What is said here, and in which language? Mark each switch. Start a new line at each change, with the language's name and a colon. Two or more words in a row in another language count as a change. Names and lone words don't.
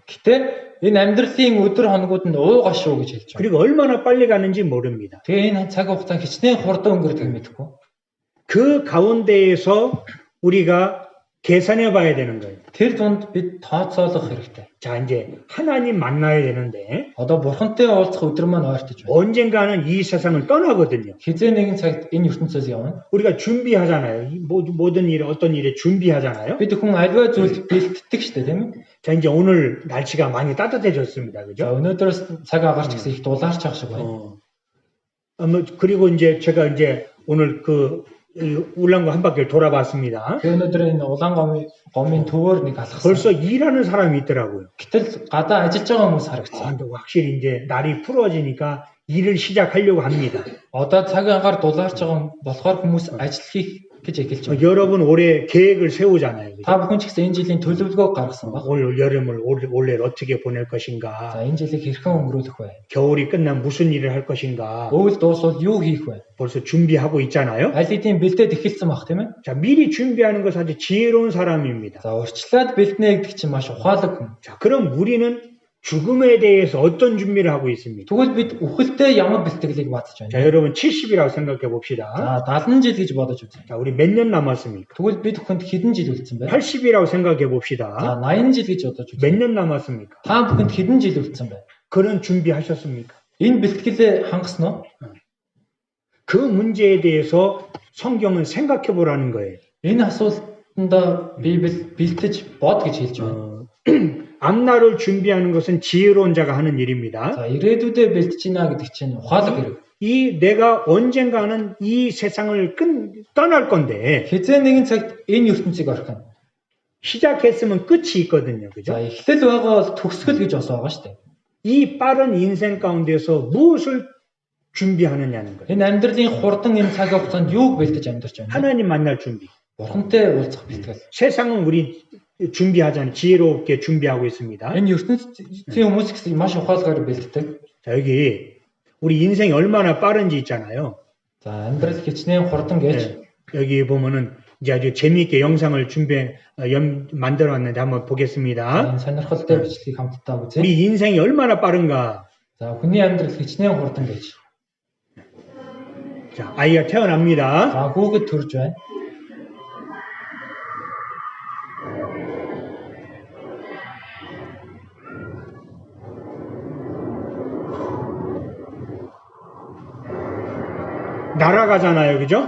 Mongolian: Гэтэ энэ амьдралын өдөр хоногуд нь уугаа шүү гэж хэлж байна.
Korean: 그리고 얼마나 빨리 가는지 모릅니다.
Mongolian: Тэгээ энэ цаг хугацаа хичнээн хурдан өнгөрдөг мэдэхгүй.
Korean: 그 가운데에서 우리가 계산해 봐야 되는 거예요.
Mongolian: Тэр дунд бид тооцоолох хэрэгтэй.
Korean: 자, 이제 하나님 만나야 되는데
Mongolian: Одоо бурхантай уулзах өдөр маань ойртож байна.
Korean: 언젠가는 이 세상을 떠나거든요.
Mongolian: Хизээ нэгэн цагт энэ ертөнцөөс явна.
Korean: 우리가 준비하잖아요. 모든 일, 어떤 일에 준비하잖아요.
Mongolian: Бид хүн альва зүйлд бэлтдэг шүү дээ, тийм ээ.
Korean: 자, 이제 오늘 날씨가 많이 따뜻해졌습니다.
Mongolian: За
Korean: 그죠?
Mongolian: өнөөдрөөс цаг агарч гэсэн их дулаарч ах шиг байна.
Korean: 그리고 이제 제가 이제 오늘 울란고 한 바퀴를 돌아봤습니다.
Mongolian: Тэгээ өнөөдөр энэ улаан гомын төвөөр нэг алхсан.
Korean: 벌써 일하는 사람이 있더라고요.
Mongolian: Гэтэл гадаа ажиллаж байгаа хүмүүс харагдсан.
Korean: 근데 확실히 이제 날이 풀어지니까 일을 시작하려고 합니다.
Mongolian: Одоо цаг агаар дулаарч байгаа болохоор хүмүүс ажил хийх гэж эхэлж байна.
Korean: 여러분 올해 계획을 세우잖아요. 그죠?
Mongolian: Та бүхэн ч гэсэн энэ жилийн төлөвлөгөө гаргасан баг.
Korean: 올 여름을 올해 어떻게 보낼
Mongolian: За
Korean: 것인가?
Mongolian: энэ жилийг хэрхэн өнгөрүүлэх вэ?
Korean: 겨울이 끝나면 무슨 일을 할 것인가?
Mongolian: Өвөл дуусвал юу хийх вэ?
Korean: 벌써 준비하고 있잖아요.
Mongolian: Аль хэдийн бэлдээд эхэлсэн баг тийм ээ.
Korean: 자, 미리 준비하는 것은 아주 지혜로운 사람입니다.
Mongolian: За урьдчилаад бэлднэ гэдэг чинь маш ухаалаг хүн.
Korean: 자, 그럼 우리는 죽음에 대해서 어떤 준비를 하고 있습니까?
Mongolian: Тэгвэл бид үхэлтэй ямар бэлтгэлийг
Korean: 자,
Mongolian: батж байна?
Korean: 여러분 70이라고 생각해 봅시다.
Mongolian: За 70 жил гэж бодож үзье.
Korean: 자, 우리 몇 년 남았습니까?
Mongolian: Тэгвэл бид бүхэнд хэдэн жил үлдсэн бэ?
Korean: 80이라고 생각해
Mongolian: За
Korean: 봅시다.
Mongolian: 80 жил гэж бодож
Korean: 몇
Mongolian: үзье.
Korean: 년 남았습니까?
Mongolian: Та бүхэнд хэдэн жил үлдсэн бэ?
Korean: 그런 준비하셨습니까?
Mongolian: Энэ бэлтгэлээ хангасан уу?
Korean: 그 문제에 대해서 성경은 생각해 보라는 거예요.
Mongolian: Энэ асуултанд Библи бэлтэж бод гэж хэлж байна.
Korean: 앞날을 준비하는 것은 지혜로운 자가 하는 일입니다.
Mongolian: За ирээдүйдээ бэлтэж гинэ гэдэг чинь ухаалаг хэрэг.
Korean: 이 내가 언젠가는 이 세상을 떠날 건데
Mongolian: Хизээ нэгэн цагт энэ ертөнцийг орхино.
Korean: 시작했으면 끝이 있거든요.
Mongolian: За
Korean: 그죠?
Mongolian: эхлэл байгаа бол төгсгөл гэж бас байгаа шүү дээ.
Korean: 이 빠른 인생 가운데서 무엇을 준비하느냐는 거예요.
Mongolian: Энэ амьдралын хурдан энэ цаг хугацаанд юуг бэлтэж амьдарч байна?
Korean: 하나님 만날 준비.
Mongolian: Бурхантай уулзах бэлтгэл.
Korean: 세상은 우리 준비하잖아요. 지혜롭게 준비하고 있습니다.
Mongolian: Энэ ертөнцийн хүмүүс гэсэн маш ухаалгаар бэлддэг.
Korean: 자, 여기 우리 인생이 얼마나 빠른지 있잖아요.
Mongolian: За амьдрал хичнээн хурдан гэж
Korean: 네, 여기 보면은 이제 아주 재미있게 영상을 만들어 왔는데 한번 보겠습니다.
Mongolian: энэ сонирхолтой бичлэгийг хамтдаа үзье.
Korean: 우리 인생이 얼마나 빠른가.
Mongolian: За хүний амьдрал хичнээн хурдан гэж.
Korean: 자, 아이가 태어납니다.
Mongolian: За хүүхэд төрж байна.
Korean: 날아가잖아요. 그죠?